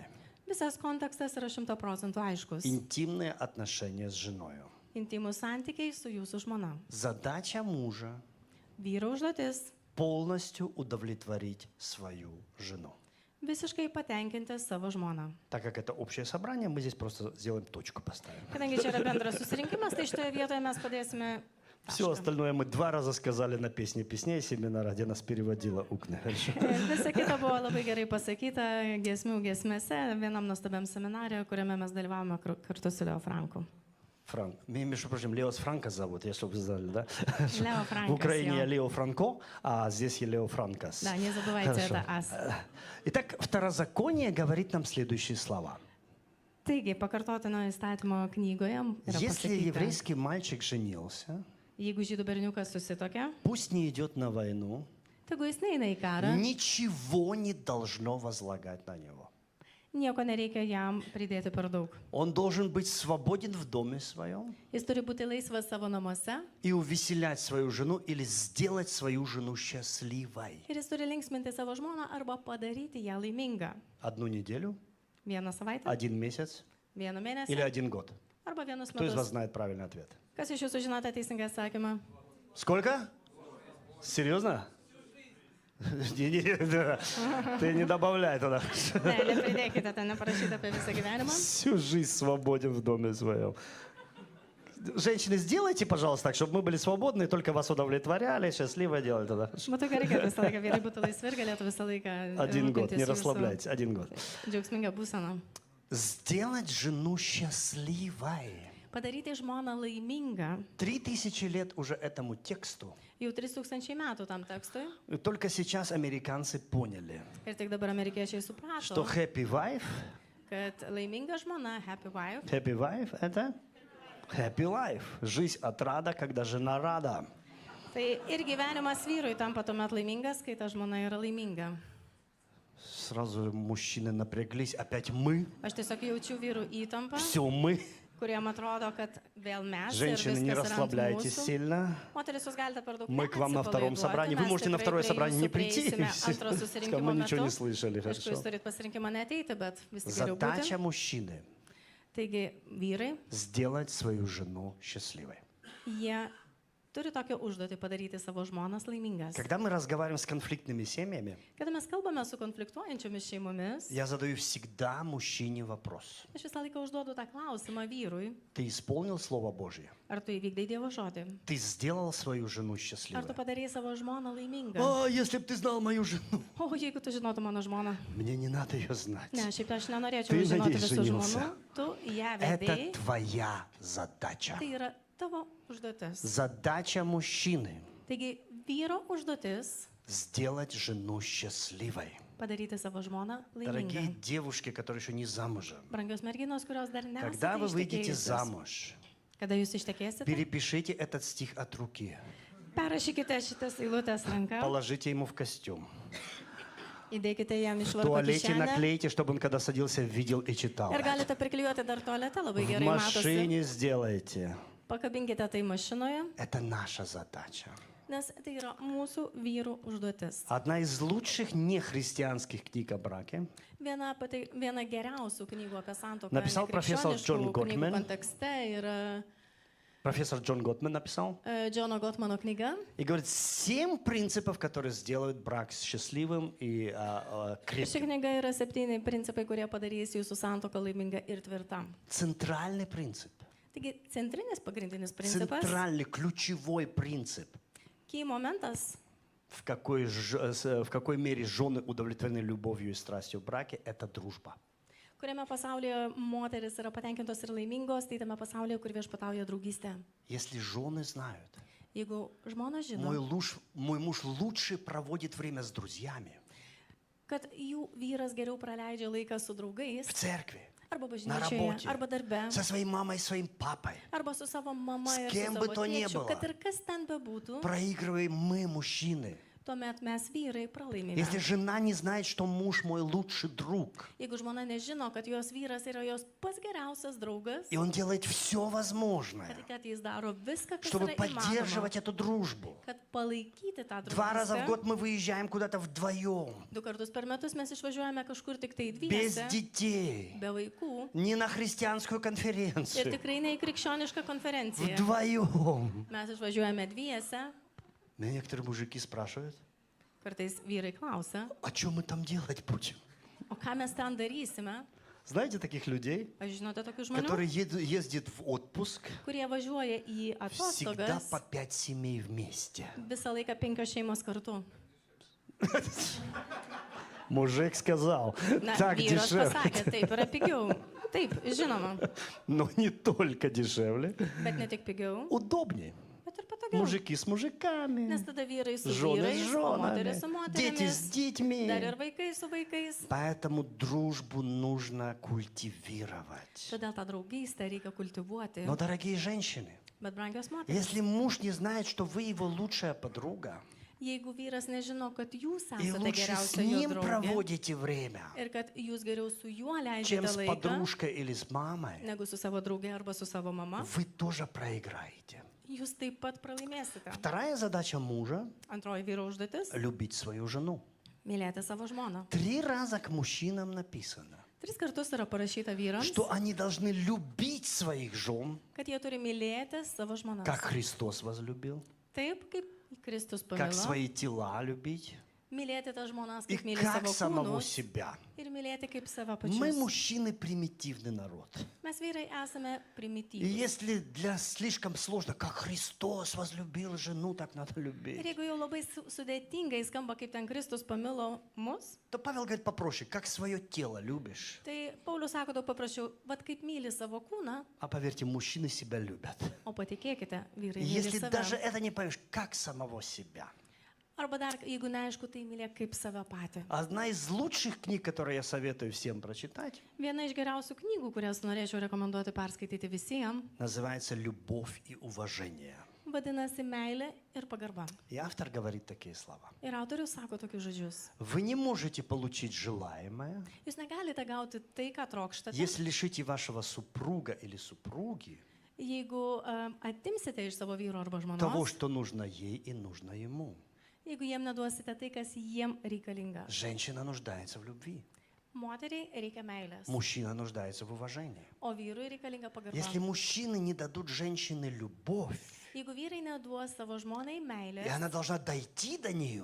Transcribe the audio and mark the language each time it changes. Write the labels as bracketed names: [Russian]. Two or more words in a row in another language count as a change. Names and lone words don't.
[Lithuanian] Visas kontekstas yra 100% aiškus. [Russian] Интимные отношения с женой. [Lithuanian] Intimus santykiai su jūsų žmona. [Russian] Задача мужа [Lithuanian] Vyro užduotis [Russian] полностью удовлетворить свою жену. [Lithuanian] visiškai patenkinti savo žmoną. [Russian] Так как это общее собрание, мы здесь просто сделаем точку, поставим. [Lithuanian] Kadangi čia yra bendras susirinkimas, tai šitoje vietoje mes padėsime [Russian] Все [Lithuanian] tašką. [Russian] остальное мы 2 раза сказали на песне песней семинара, где нас переводила Укна. Хорошо? [Lithuanian] Visa kita buvo labai gerai pasakyta giesmių giesmėse, vienam nuostabiam seminarė, kuriame mes dalyvavome kartu su Leo Franku. [Russian] Франк. Меня, между прочим, Леос Франко зовут, я чтобы вы знали, да? [Lithuanian] Leo [Russian] В [Lithuanian] Frankas. [Russian] Украине я [Lithuanian] jo. [Russian] Лео Франко, а здесь я Лео Франкас. Da, nezabывайте Хорошо. это as. Итак, Второзаконие говорит нам следующие слова. [Lithuanian] Taigi, pakartotino įstatymo knygoje yra [Russian] Если [Lithuanian] pasakyta, [Russian] еврейский мальчик женился, [Lithuanian] jeigu žydų berniukas susitokia, [Russian] пусть не идет на войну, [Lithuanian] tegu jis neina į karą, [Russian] ничего не должно возлагать на него. [Lithuanian] nieko nereikia jam pridėti per daug. [Russian] Он должен быть свободен в доме своем [Lithuanian] Jis turi būti laisvas savo namuose [Russian] и увеселять свою жену или сделать свою жену счастливой. [Lithuanian] ir jis turi linksminti savo žmoną arba padaryti ją laimingą. [Russian] Одну неделю, [Lithuanian] Vieną savaitę, [Russian] 1 месяц [Lithuanian] vieną [Russian] или [Lithuanian] mėnesį [Russian] 1 год. [Lithuanian] arba vienus [Russian] Кто из вас [Lithuanian] metus. [Russian] знает правильный ответ? [Lithuanian] Kas iš jūsų žinote teisingą atsakymą? [Russian] Сколько? Серьезно? Да. Ты не добавляй туда. [Lithuanian] Ne, nepridėkite, ten neparašyta apie visą gyvenimą. [Russian] Всю жизнь свободен в доме своем. Женщины, сделайте, пожалуйста, так, чтобы мы были свободны, только вас удовлетворяли, счастливо делали тогда. [Lithuanian] Būtų gerai, kad visą laiką vyrai būtų laisvi ir galėtų visą laiką [Russian] 1 год, [Lithuanian] rūpintis [Russian] не [Lithuanian] jūsų [Russian] расслабляйтесь, 1 год. [Lithuanian] džiaugsmingą būseną. [Russian] Сделать жену счастливой. [Lithuanian] Padaryti žmoną laimingą. [Russian] 3000 лет уже этому тексту. [Lithuanian] Jau 3000 metų tam tekstui. [Russian] И только сейчас американцы поняли, [Lithuanian] Ir tik dabar amerikiečiai [Russian] что [Lithuanian] suprato, [English] happy wife, [Lithuanian] kad laiminga žmona, [English] happy wife, [Russian] это [English] happy life. [Russian] Жизнь отрада, когда жена рада. [Lithuanian] tai ir gyvenimas vyrui tampa tuomet laimingas, kai ta žmona yra laiminga. [Russian] Сразу мужчины напряглись. Опять мы. [Lithuanian] Aš tiesiog jaučiu vyrų įtampą, [Russian] Все мы. [Lithuanian] kuriem atrodo, kad vėl mes ir [Russian] Женщины, не [Lithuanian] viskas yra ant [Russian] расслабляйтесь [Lithuanian] mūsų. [Russian] сильно. [Lithuanian] Moteris, jūs galite per daug [Russian] Мы к вам на втором собрании. Вы можете на второе собрание не прийти. Мы ничего не слышали. [Lithuanian] Aišku, jūs [Russian] Хорошо. [Lithuanian] turit pasirinkimą neteiti, bet vis tik geriau [Russian] Задача [Lithuanian] būti. [Russian] мужчины [Lithuanian] Taigi, vyrai, [Russian] сделать свою жену счастливой. [Lithuanian] jie turi tokią užduotį padaryti savo žmonas laimingas. [Russian] Когда мы разговариваем с конфликтными семьями, [Lithuanian] Kada mes kalbame su konfliktuojančiomis šeimomis, [Russian] я задаю всегда мужчине вопрос. [Lithuanian] aš visą laiką užduodu tą klausimą vyrui, [Russian] Ты исполнил Слово Божье? [Lithuanian] ar tu įvykdai Dievo žodį, [Russian] Ты сделал свою жену [Lithuanian] ar tu [Russian] счастливой? [Lithuanian] padarei savo žmoną laimingą. [Russian] О, если бы ты знал мою жену. [Lithuanian] O jeigu tu žinotum mano žmoną? [Russian] Мне не надо ее знать. [Lithuanian] Ne, šiaip aš nenorėčiau Tai žinoti negi visų [Russian] ženился. [Lithuanian] žmonių, tu ją [Russian] Это [Lithuanian] vedėjai, [Russian] твоя задача. [Lithuanian] tai yra tavo užduotis. [Russian] Задача мужчины [Lithuanian] Taigi, vyro užduotis [Russian] сделать жену счастливой. [Lithuanian] padaryti savo žmoną [Russian] Дорогие [Lithuanian] laimingą. [Russian] девушки, которые еще не замужем, [Lithuanian] Brangios merginos, kurios dar [Russian] когда вы выйдете [Lithuanian] nesate [Russian] замуж, [Lithuanian] kada jūs ištekėsite, [Russian] перепишите этот стих от руки, [Lithuanian] perrašykite šitas eilutes ranką, [Russian] положите ему в костюм. [Lithuanian] įdėkite jam iš [Russian] В [Lithuanian] varpo [Russian] туалете [Lithuanian] kišenę [Russian] наклейте, чтобы он когда садился, видел и читал. [Lithuanian] ir galite priklijuoti dar tualete, labai [Russian] В [Lithuanian] gerai matosi. [Russian] машине сделайте. [Lithuanian] Pakabinkite tai mašinoje, [Russian] Это наша задача. [Lithuanian] nes tai yra mūsų vyrų užduotis. [Russian] Одна из лучших нехристианских книг о браке [Lithuanian] Viena geriausių knygų apie santuoką [Russian] Написал профессор Джон [Lithuanian] krikščioniškų knygų [Russian] Gottman. [Lithuanian] kontekste yra [Russian] профессор Джон Готман написал. [Lithuanian] Džono Gotmano knyga. [Russian] И говорит, 7 принципов, которые сделают брак счастливым и [Lithuanian] Ši [Russian] крепким. [Lithuanian] knyga yra 7 principai, kurie padarys jūsų santuoką laimingą ir tvirtą. [Russian] Центральный принцип. [Lithuanian] Taigi, centrinis pagrindinis principas, [Russian] Центральный, ключевой принцип. [Lithuanian] key momentas, [Russian] В какой мере жены удовлетворены любовью и страстью в браке, это дружба. [Lithuanian] kuriame pasaulyje moteris yra patenkintos ir laimingos, tai tame pasaulyje, kur viešpatauja draugystė. [Russian] Если жены знают, [Lithuanian] Jeigu žmona žino, [Russian] мой муж лучше проводит время с друзьями, [Lithuanian] kad jų vyras geriau praleidžia laiką su draugais, [Russian] в церкви, [Lithuanian] arba [Russian] на [Lithuanian] bažnyčioje, [Russian] работе, [Lithuanian] arba darbe, [Russian] со своей мамой и своим папой, [Lithuanian] arba su savo mama [Russian] С [Lithuanian] ir [Russian] кем [Lithuanian] su [Russian] бы [Lithuanian] savo [Russian] то ни [Lithuanian] tėčiu, [Russian] было. [Lithuanian] kad ir kas ten bebūtų, [Russian] проигрываем мы, мужчины. [Lithuanian] tuomet mes vyrai pralaimime. [Russian] Если жена не знает, что муж мой лучший друг, [Lithuanian] Jeigu žmona nežino, kad jos vyras yra jos pats geriausias draugas, [Russian] и он делает все возможное, [Lithuanian] kad jis daro viską, kas [Russian] чтобы [Lithuanian] yra įmanoma, [Russian] поддерживать эту дружбу. [Lithuanian] kad palaikyti tą [Russian] 2 раза в [Lithuanian] draugystę. [Russian] год мы выезжаем куда-то вдвоем, [Lithuanian] 2 kartus per metus mes išvažiuojame kažkur tik tai [Russian] без [Lithuanian] dviese, [Russian] детей, [Lithuanian] be vaikų [Russian] не на христианскую [Lithuanian] ir [Russian] конференцию, [Lithuanian] tikrai ne į krikščionišką konferenciją. [Russian] вдвоем. [Lithuanian] Mes išvažiuojame dviese, [Russian] Меня некоторые мужики спрашивают, [Lithuanian] kartais vyrai klausia, [Russian] а что мы там делать будем? [Lithuanian] o ką mes ten darysime? [Russian] Знаете таких людей, [Lithuanian] Aš žinote tokių žmonių, [Russian] которые ездят в отпуск [Lithuanian] kurie važiuoja į [Russian] всегда [Lithuanian] atostogas [Russian] по 5 семей вместе. [Lithuanian] visą laiką 5 šeimos kartu. [Russian] Мужик сказал, [Lithuanian] Na, [Russian] так [Lithuanian] vyras [Russian] дешевле. [Lithuanian] pasakė, taip yra pigiau. Taip, žinoma, [Russian] Но не только дешевле, [Lithuanian] bet ne tik pigiau, [Russian] удобнее. [Lithuanian] bet ir patogiau. [Russian] Мужики с мужиками, [Lithuanian] Nes tada vyrai su [Russian] жены с [Lithuanian] vyrais, o moteris su [Russian] женами, дети с [Lithuanian] moterimis, [Russian] детьми. [Lithuanian] dar ir vaikai su vaikais. [Russian] Поэтому дружбу нужно культивировать. [Lithuanian] Todėl tą draugystę reikia kultivuoti. [Russian] Но, дорогие женщины, [Lithuanian] Bet brangios moteris, [Russian] если муж не знает, что вы его лучшая подруга, [Lithuanian] jeigu vyras nežino, kad jūs [Russian] и [Lithuanian] esate [Russian] лучше с [Lithuanian] geriausia jo [Russian] ним [Lithuanian] draugė [Russian] проводите время, [Lithuanian] ir kad jūs geriau su juo [Russian] чем [Lithuanian] leidžiate [Russian] с [Lithuanian] laiką, [Russian] подружкой или с мамой, [Lithuanian] negu su savo draugė arba su savo mama, [Russian] вы тоже проиграете. [Lithuanian] jūs taip pat pralaimėsite. [Russian] Вторая задача мужа [Lithuanian] Antroji vyro užduotis – [Russian] любить свою жену. - [Lithuanian] mylėti savo žmoną. [Russian] 3 раза к мужчинам написано, [Lithuanian] 3 kartus yra parašyta vyrams, [Russian] что они должны любить своих жен, [Lithuanian] kad jie turi mylėti savo žmonas. [Russian] как Христос возлюбил, [Lithuanian] Taip, kaip Kristus [Russian] как [Lithuanian] pamilo, [Russian] свои tela любить [Lithuanian] mylėti tas žmonas, [Russian] и [Lithuanian] kaip myli [Russian] как [Lithuanian] savo [Russian] самого [Lithuanian] kūnus [Russian] себя. [Lithuanian] ir mylėti kaip save [Russian] Мы, [Lithuanian] pačius. [Russian] мужчины, примитивный народ. [Lithuanian] Mes vyrai esame [Russian] И [Lithuanian] primityvūs. [Russian] если для слишком сложно, как Христос возлюбил жену, так надо [Lithuanian] Ir [Russian] любить, [Lithuanian] jeigu jau labai sudėtingai skamba, kaip ten Kristus pamilo mus, [Russian] то Павел говорит попроще, как свое тело любишь. [Lithuanian] tai Paulius sako daug paprasčiau, vad kaip myli savo kūną, [Russian] А поверьте, мужчины себя любят. [Lithuanian] o patikėkite, vyrai [Russian] И [Lithuanian] myli [Russian] если даже [Lithuanian] save. [Russian] это не поймешь, как самого себя. [Lithuanian] Arba dar, jeigu neaišku, tai mylėk kaip save patį. [Russian] Одна из лучших книг, которые я советую всем прочитать, [Lithuanian] Viena iš geriausių knygų, kurias norėčiau rekomenduoti perskaityti visiems, [Russian] называется «Любовь и уважение». [Lithuanian] vadinasi meilė ir pagarba. [Russian] И автор говорит такие слова. [Lithuanian] Ir autorius sako tokius žodžius. [Russian] Вы не можете получить желаемое, [Lithuanian] Jūs negalite gauti tai, ką trokštate, [Russian] если лишите вашего супруга или супруги [Lithuanian] jeigu atimsite iš savo vyro arba [Russian] того, [Lithuanian] žmonos, [Russian] что нужно ей и нужно ему. [Lithuanian] jeigu jiem neduosite tai, kas jiem reikalinga. [Russian] Женщина нуждается в любви, [Lithuanian] Moteriai reikia meilės, [Russian] мужчина нуждается в уважении. [Lithuanian] o vyrui reikalinga pagarba. [Russian] Если мужчины не дадут женщине любовь, [Lithuanian] Jeigu vyrai neduos savo žmonai [Russian] и [Lithuanian] meilės [Russian] она должна дойти до нее,